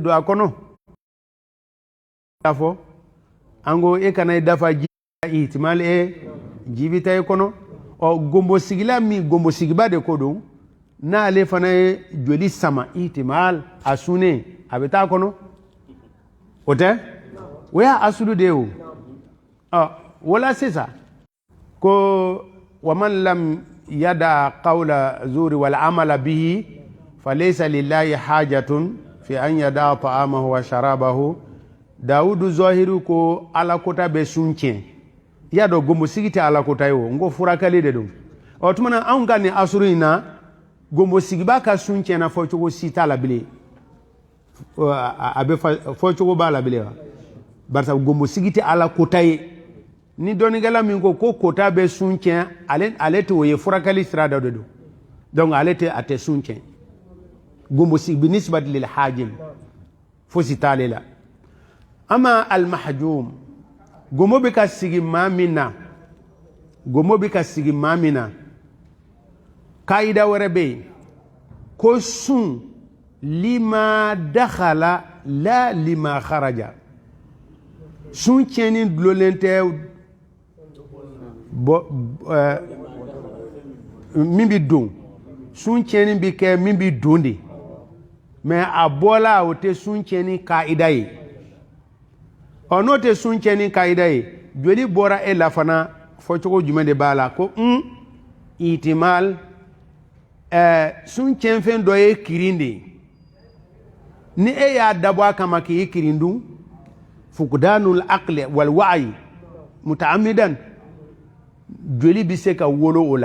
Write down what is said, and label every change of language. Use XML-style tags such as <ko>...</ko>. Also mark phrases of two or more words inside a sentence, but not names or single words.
<bm>don a kɔnɔ k'a fɔ an ko e kana i dafa ji ihtimal ji bɛ taa i kɔnɔ gombo sigila min gombo sigiba de ko don n'ale fana ye joli sama ihtimal a sunnen a bɛ taa kɔnɔ o tɛ o y'a asulu de ye o wala sisan ko</bm> <ar>من لم يدع قول الزور والعمل به فليس لله حاجة في أن يدع طعامه وشرابه</ar> <bm>Dawudu Zohiru ko alakota bɛ sun tiɲɛ i y'a dɔn gombo sigi tɛ alakota ye o n ko furakɛli de don tumana anw ka nin asuru in na gombo sigiba ka sun tiɲɛna fɔcogo si t'a la bilen a bɛ fɔcogo b'a la bilen wa barisa gombo sigi tɛ alakota ye ni dɔnnikɛla min ko kota bɛ sun tiɲɛ ale tɛ o ye furakɛli sira dɔ de don donc ale tɛ a tɛ sun tiɲɛ gombo sigi</bm> <ar>بالنسبة للحاجم</ar> <bm>fosi t'ale la</bm> <ar>أما المحجوم</ar> <bm>gombo bɛ ka sigi maa min na gombo bɛ ka sigi maa min na kaida wɛrɛ bɛ yen ko sun</bm> <ar>لما دخل لا لما خرج</ar> <bm>sun tiɲɛni dulonlen tɛ min bɛ don sun tiɲɛni bɛ kɛ min bɛ don de mais a bɔla o tɛ sun tiɲɛni kaida ye n'o tɛ sun tiɲɛni kaida ye joli bɔra e la fana fɔcogo jumɛn de b'a la ko ihtimal sun tiɲɛnfɛn dɔ ye kirin de ye ni e y'a dabɔ a kama k'i kirin dun</bm> <ar>فقدان العقل والوعي متعمدا</ar> <bm>joli bɛ se ka wolo o</bm>